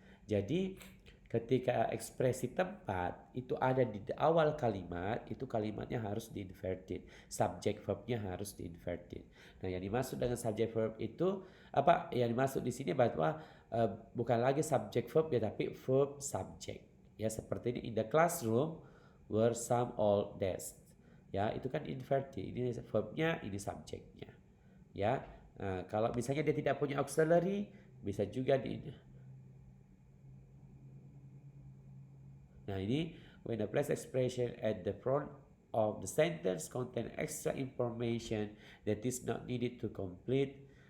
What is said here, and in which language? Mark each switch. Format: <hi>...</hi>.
<id>Jadi ketika ekspresi tempat itu ada di awal kalimat, itu kalimatnya harus di inverted. Subject verbnya harus di inverted. Nah, yang dimaksud dengan subject verb itu apa? Yang dimaksud di sini bahwa bukan lagi subject verb ya, tapi verb subject. Ya, seperti ini</id> <en>in the classroom were some old desks.</en> <id>Ya, itu kan inverted. Ini verbnya, ini subjeknya. Ya, kalau misalnya dia tidak punya auxiliary, bisa juga di. Nah, ini</id> <en>when the place expression at the front of the sentence contain extra information that is not needed to complete.</en>